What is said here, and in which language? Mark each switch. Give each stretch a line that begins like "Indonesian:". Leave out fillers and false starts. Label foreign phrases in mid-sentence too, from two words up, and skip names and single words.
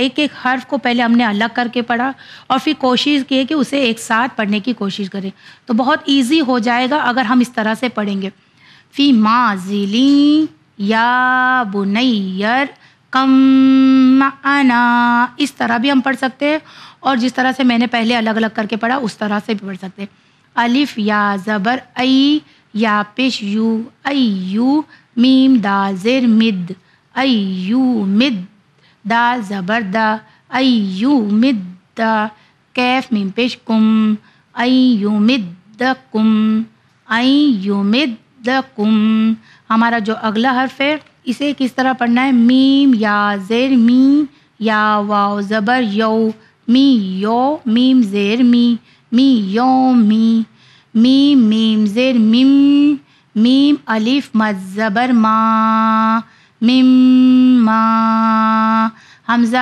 Urdu: ایک ایک حرف کو پہلے ہم نے الگ کر کے پڑھا اور پھر کوشش کی کہ اسے ایک ساتھ پڑھنے کی کوشش کریں تو بہت ایزی ہو جائے گا اگر ہم اس طرح سے پڑھیں گے. فی ماضی لی یا بنیر کم معنا اس طرح بھی ہم پڑھ سکتے ہیں اور جس طرح سے میں نے پہلے الگ الگ کر کے پڑھا اس طرح سے بھی پڑھ سکتے ہیں. الف یا زبر ای یا پیش یو ایو میم دا زیر مد ایو مد دا زبر دا ایو مد دا کیف میم پیش کم ایو مد کم ایو مد کم. ہمارا جو اگلا حرف ہے اسے کس طرح پڑھنا ہے. میم یا زیر می یا واو زبر یو می یو میم زیر می یو می میم زیر میم میم الف مد زبر ما میم ما حمزہ